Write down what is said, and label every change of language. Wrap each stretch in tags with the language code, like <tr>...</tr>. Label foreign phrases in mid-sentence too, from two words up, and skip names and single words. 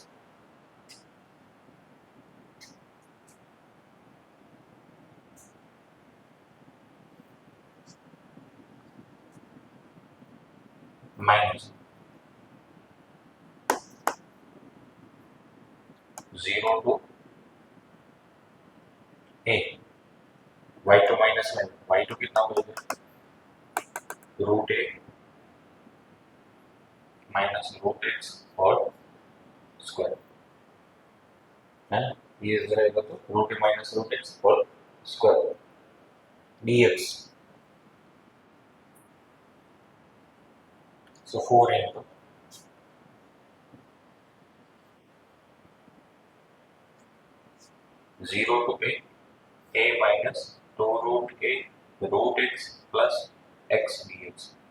<en>minus 0 to a,</en> <hi>y2 माइनस में y2 कितना होगा,</hi> <en>root a minus root x</en> <hi>और स्क्वायर, है ना। ये इधर आएगा तो</hi> <en>root a minus root x</en> <hi>और</hi> <en>square dx, so 4 into 0 to a minus 2 root a root x plus x dx.</en>